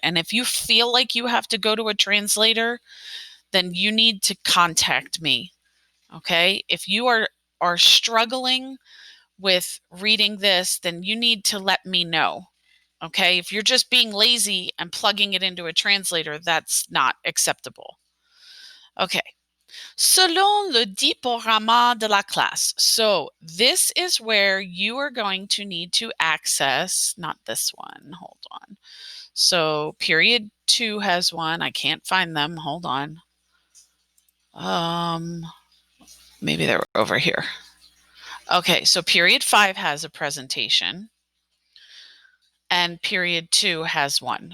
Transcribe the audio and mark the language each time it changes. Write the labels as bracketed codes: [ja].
[en] And if you feel like you have to go to a translator, then you need to contact me. Okay, if you are struggling with reading this, then you need to let me know. Okay, if you're just being lazy and plugging it into a translator, that's not acceptable. [fr] Okay, selon le diaporama de la classe. [en] So this is where you are going to need to access, not this one, hold on. So period 2 has one, I can't find them, hold on. Maybe they're over here. Okay, so period 5 has a presentation and period 2 has one.